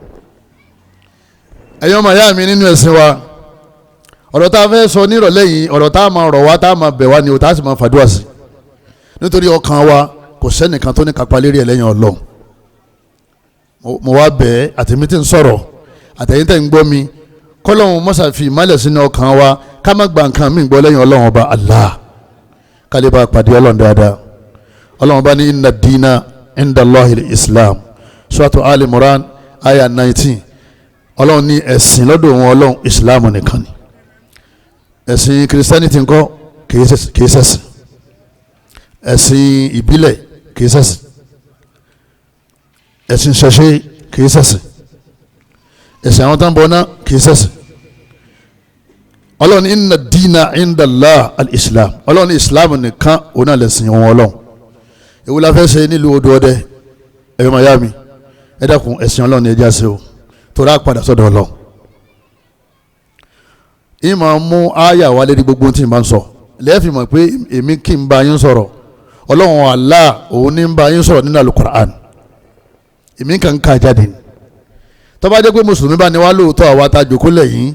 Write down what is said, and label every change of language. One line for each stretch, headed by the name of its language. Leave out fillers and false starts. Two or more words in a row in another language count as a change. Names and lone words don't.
Yoruba: ẹ̀yin ọmọ ìyá mi nínú ẹ̀sìn wa ọ̀rọ̀ tá a fẹ́ sọ nírọ̀lẹ́ yìí ọ̀rọ̀ tá a máa rọ̀ wá tá a máa bẹ̀ wá ni ò tá a sì máa fàdúrà sí nítorí ọkàn wa kò sẹ́nìkan tó ní kápá lérí ẹ̀ lẹ́yìn Ọlọ́run. mo wá bẹ̀ àtẹ̀mí tí ń sọ̀rọ̀ àtẹ̀yìn tẹ̀ ń gbọ́ mi kọ́lọ́hún mọ́sá fi ìmálẹ̀ sínú ọkàn wa ká má gba nǹkan mí gbọ́ lẹ́yìn Ọlọ́run ọba Allah kálí bá pàdé Ọlọ́run dáadáa. Ọlọ́run ọba ní
Arabic: إن الدين عند الله الإسلام سورة آل عمران آية 19
Yoruba: Ọlọ́run ní ẹ̀sìn lọ́dọ̀ wọn Ọlọ́run Islam nìkan ni ẹ̀sìn Christianity ńkọ́ kìí ṣẹ̀sìn ẹ̀sìn ìbílẹ̀ kìí ṣẹ̀sìn ẹ̀sìn ṣẹ̀ṣe kìí ṣẹ̀sìn ẹ̀sìn àwọn tó ń bọ̀ náà kìí ṣẹ̀sìn. Ọlọ́run
Arabic: إن الدين عند الله الإسلام
Yoruba: Ọlọ́run ní Islam nìkan òun náà lẹ̀sìn wọn Ọlọ́run. èwo la fẹ́ ṣe nílùú odò ọdẹ ẹ̀yọ́ mayami ẹ dákun ẹ̀sìn Ọlọ́run ní ẹja ṣe o tó rà padà sọ́dọ̀ Ọlọ́run. ìmọ̀ mú àyà wa lérí gbogbo tí n bá ń sọ lẹ́ẹ̀fì mọ̀ pé èmi kì í bá yín sọ̀rọ̀ Ọlọ́run Allah òun ní ń bá yín sọ̀rọ̀ nínú Al-Qur'an èmi kàn ń ká jáde ni tó bá jẹ́ pé mùsùlùmí bá ní wá lóòótọ́ àwa tá a jòkó lẹ́yìn